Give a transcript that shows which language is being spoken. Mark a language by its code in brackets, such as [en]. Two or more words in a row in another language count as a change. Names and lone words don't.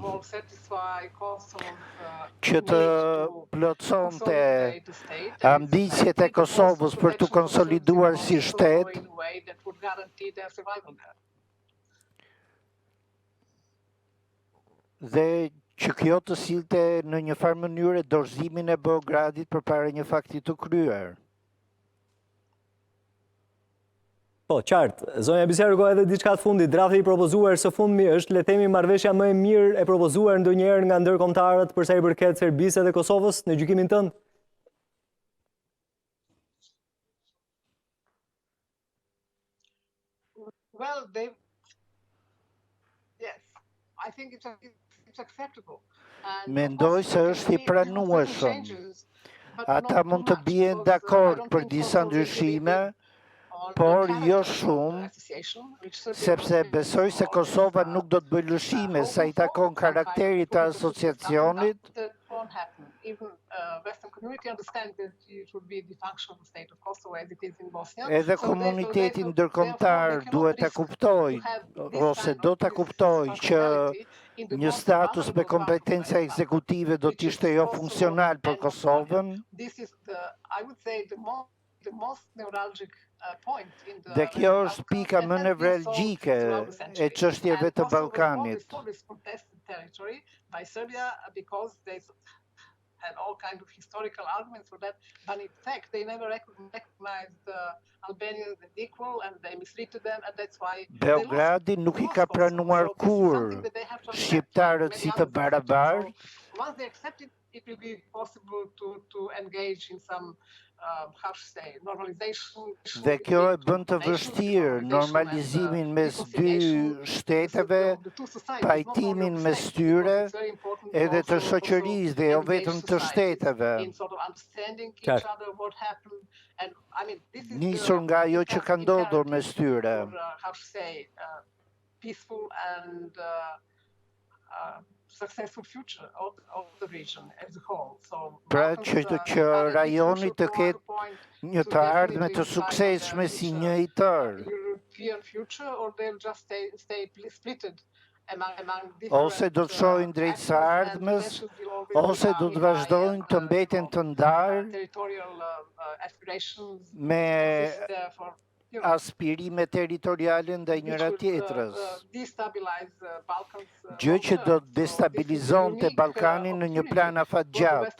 [sq] që të plotësonte ambicjet e Kosovës për të konsoliduar si shtet dhe që kjo të sillte në një farë mënyrë dorëzimin e Beogradit përpara një fakti të kryer. Po, qartë. Sonia Biserko, edhe diçka të fundit, drafti i propozuar së fundmi është, le të themi, marrëveshja më e mirë e propozuar ndonjëherë nga ndërkombëtarët për sa i përket Serbisë dhe Kosovës në gjykimin tënd? [en] Well, yes, I think it's acceptable. [sq] Mendoj se është i pranueshëm. Ata mund të bien dakord për disa ndryshime, por jo shumë, sepse besoj se Kosova nuk do të bëjë lëshime sa i takon karakterit të asociacionit [en] even Western community understands that it would be the function of the state of Kosovo as it is in Bosnia. [sq] Edhe komuniteti ndërkombëtar duhet ta kuptojë ose do ta kuptojë që një status me kompetenca ekzekutive do të ishte jo funksional për Kosovën. Dhe kjo është pika më nevralgjike e çështjeve të Ballkanit. [en] And all kinds of historical arguments for that, but in fact they never recognized the Albanians as equal and they mistreated them, and that's why [sq] Beogradi nuk I ka pranuar kur shqiptarët si të barabartë. [en] Once they accept it, it will be possible to engage in some how to say, normalization. [sq] Dhe kjo e bën të vështirë normalizimin mes dy shteteve, pajtimin mes tyre, edhe të shoqërisë dhe jo vetëm të shteteve. Nisur nga ajo që ka ndodhur mes tyre. [en] Peaceful and successful future of the region as a whole. So, [sq] pra që rajoni të ketë një të ardhme të suksesshme si një I tërë. [en] European future, or they'll just stay splitted among [sq] ose do të shohin drejt së ardhmes, ose do të vazhdojnë të mbeten të ndarë me aspirime territoriale ndaj njëra tjetrës. Gjë që do të destabilizonte Ballkanin në një plan afatgjatë.